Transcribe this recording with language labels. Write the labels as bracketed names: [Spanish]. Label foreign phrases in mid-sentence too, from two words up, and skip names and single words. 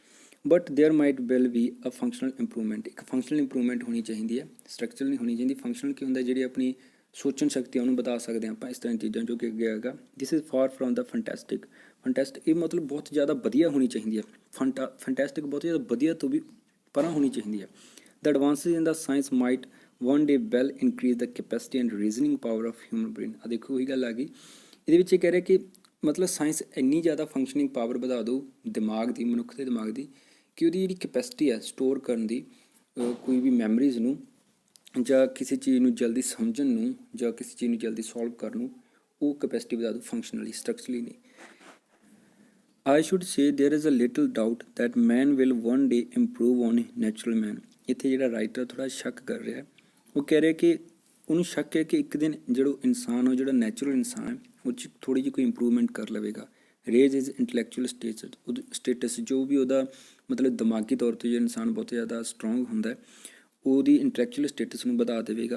[English] But there might well be a functional improvement. [Punjabi] ਇੱਕ [English] functional improvement [Punjabi] ਹੋਣੀ ਚਾਹੀਦੀ ਹੈ, ਸਟਰਕਚਰਲ ਨਹੀਂ ਹੋਣੀ ਚਾਹੀਦੀ। ਫੰਕਸ਼ਨਲ ਕੀ ਹੁੰਦਾ, ਜਿਹੜੀ ਆਪਣੀ ਸੋਚਣ ਸ਼ਕਤੀ ਉਹਨੂੰ ਬਤਾ ਸਕਦੇ ਹਾਂ ਆਪਾਂ ਇਸ ਤਰ੍ਹਾਂ ਦੀਆਂ ਚੀਜ਼ਾਂ ਜੋ ਕਿ ਅੱਗੇ ਆਏਗਾ। [English] This is far from the fantastic. [Punjabi] ਫੈਂਟੈਸਟਿਕ ਇਹ ਮਤਲਬ ਬਹੁਤ ਜ਼ਿਆਦਾ ਵਧੀਆ ਹੋਣੀ ਚਾਹੀਦੀ ਹੈ। ਫੈਂਟੈਸਟਿਕ ਬਹੁਤ ਜ਼ਿਆਦਾ ਵਧੀਆ ਤੋਂ ਵੀ ਪਰਾਂ ਹੋਣੀ ਚਾਹੀਦੀ ਹੈ। [English] The advances in the science might one day well increase the capacity and reasoning power of human brain। [Punjabi] ਆ ਦੇਖੋ ਉਹੀ ਗੱਲ ਆ ਗਈ ਇਹਦੇ ਵਿੱਚ। ਇਹ ਕਹਿ ਰਿਹਾ ਕਿ ਮਤਲਬ ਸਾਇੰਸ ਇੰਨੀ ਜ਼ਿਆਦਾ [English] functioning power [Punjabi] ਵਧਾ ਦਿਓ ਦਿਮਾਗ ਦੀ, ਮਨੁੱਖ ਦੇ ਦਿਮਾਗ ਦੀ, ਕਿ ਉਹਦੀ ਜਿਹੜੀ ਕੈਪੈਸਿਟੀ ਹੈ ਸਟੋਰ ਕਰਨ ਦੀ, ਕੋਈ ਵੀ ਮੈਮਰੀਜ਼ ਨੂੰ ਜਾਂ ਕਿਸੇ ਚੀਜ਼ ਨੂੰ ਜਲਦੀ ਸਮਝਣ ਨੂੰ ਜਾਂ ਕਿਸੇ ਚੀਜ਼ ਨੂੰ ਜਲਦੀ ਸੋਲਵ ਕਰਨ ਨੂੰ, ਉਹ ਕੈਪੈਸਿਟੀ ਵਧਾ ਦਿਓ [English] functionally, structurally [Punjabi] ਨਹੀਂ। [English] I should say there is a little doubt that man will one day improve on natural man। [Punjabi] ਇੱਥੇ ਜਿਹੜਾ ਰਾਈਟਰ ਥੋੜ੍ਹਾ ਸ਼ੱਕ ਕਰ ਰਿਹਾ, ਉਹ ਕਹਿ ਰਿਹਾ ਕਿ ਉਹਨੂੰ ਸ਼ੱਕ ਹੈ ਕਿ ਇੱਕ ਦਿਨ ਜਿਹੜਾ ਇਨਸਾਨ, ਉਹ ਜਿਹੜਾ ਨੈਚੁਰਲ ਇਨਸਾਨ ਹੈ, ਉਹ 'ਚ ਥੋੜ੍ਹੀ ਜਿਹੀ ਕੋਈ ਇੰਪਰੂਵਮੈਂਟ ਕਰ ਲਵੇਗਾ। [English] raise is intellectual status, [Punjabi] ਜੋ ਵੀ ਉਹਦਾ ਮਤਲਬ ਦਿਮਾਗੀ ਤੌਰ 'ਤੇ ਜੋ ਇਨਸਾਨ ਬਹੁਤ ਜ਼ਿਆਦਾ ਸਟਰੋਂਗ ਹੁੰਦਾ, ਉਹਦੀ [English] intellectual status [Punjabi] ਨੂੰ ਵਧਾ ਦੇਵੇਗਾ।